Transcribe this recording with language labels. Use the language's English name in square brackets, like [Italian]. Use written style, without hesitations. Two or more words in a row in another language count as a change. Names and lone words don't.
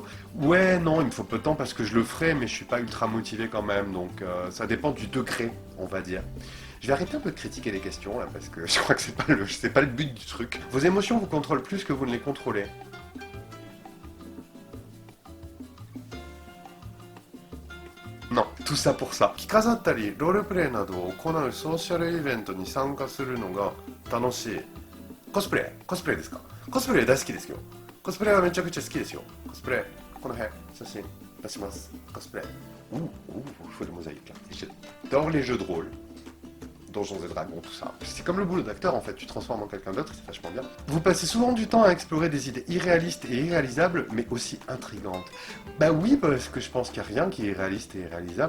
[French] Ouais, non, il me faut peu de temps parce que je le ferai, mais je suis pas ultra motivé quand même, donc ça dépend du degré, on va dire. Je vais arrêter un peu de critiquer les questions, là, parce que je crois que c'est pas le but du truc. Vos émotions vous contrôlent plus que vous ne les contrôlez. Non, tout ça pour ça. [Japanese] 着飾ったりロールプレイなどを行うソーシャルイベントに参加するのが楽しい。コスプレですか。コスプレ大好きですよ。コスプレはめちゃくちゃ好きですよ。コスプレ、この辺写真出します。 [French] コスプレ。il faut des mosaïques là. J'adore les jeux de rôle. Donjons et Dragons, tout ça. C'est comme le boulot d'acteur en fait, tu te transformes en quelqu'un d'autre, c'est vachement bien. Vous passez souvent du temps à explorer des idées irréalistes et irréalisables, mais aussi intrigantes. Bah oui, parce que je pense qu'il n'y a rien qui est réaliste et irréalisable.